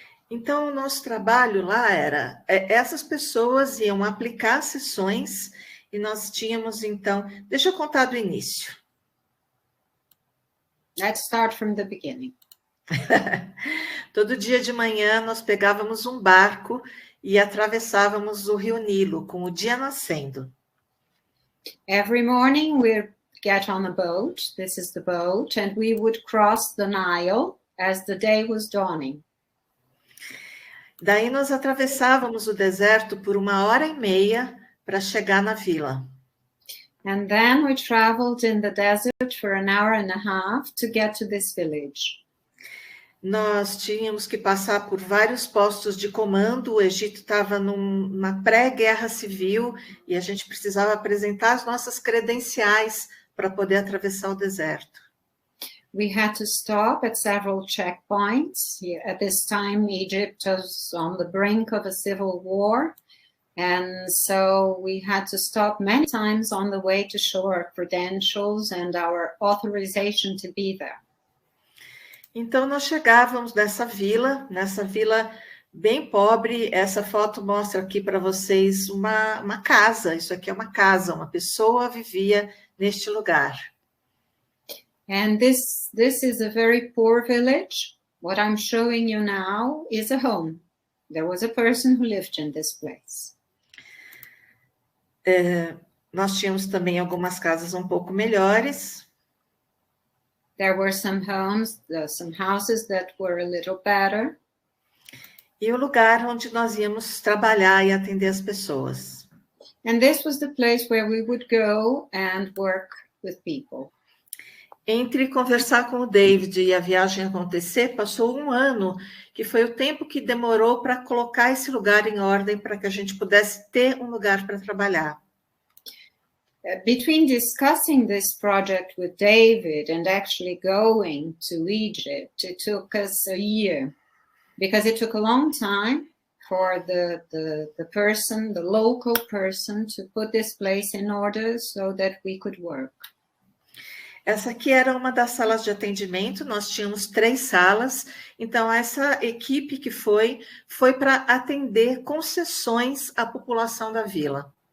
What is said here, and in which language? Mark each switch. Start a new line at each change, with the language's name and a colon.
Portuguese: Então, o nosso trabalho lá era, essas pessoas iam aplicar sessões. E nós tínhamos, então... Deixa eu contar do início.
English: Let's start from the beginning.
Portuguese: Todo dia de manhã, nós pegávamos um barco e atravessávamos o rio Nilo, com o dia nascendo.
English: Every morning, we'd get on a boat. This is the boat. And we would cross the Nile as the day was dawning.
Portuguese: Daí, nós atravessávamos o deserto por 1h30, para chegar na vila.
English: And then we traveled in the desert for an hour and a half to get to this village.
Portuguese: Nós tínhamos que passar por vários postos de comando. O Egito estava numa pré-guerra civil e a gente precisava apresentar as nossas credenciais para poder atravessar o deserto.
English: We had to stop at several checkpoints. At this time, Egypt was on the brink of a civil war. And so we had to stop many times on the way to show our credentials and our authorization to be there.
Portuguese: Então, nós chegávamos nessa vila bem pobre. Essa foto mostra aqui para vocês uma casa. Isso aqui é uma casa, uma pessoa vivia neste lugar.
English: And this is a very poor village. What I'm showing you now is a home. There was a person who lived in this place.
Portuguese: Nós tínhamos também algumas casas um pouco melhores.
English: There were some homes, some houses that were a little better.
Portuguese: E o lugar onde nós íamos trabalhar e atender as pessoas.
English: And this was the place where we would go and work with people.
Portuguese: Entre conversar com o David e a viagem acontecer, passou 1 ano, que foi o tempo que demorou para colocar esse lugar em ordem, para que a gente pudesse ter um lugar para trabalhar.
English: Between discussing this project with David and actually going to Egypt, it took us a year, because it took a long time for the person, the local person, to put this place in order so that we could work.
Portuguese: Essa aqui era uma das salas de atendimento, nós tínhamos 3 salas, então essa equipe que foi para atender concessões à população da vila.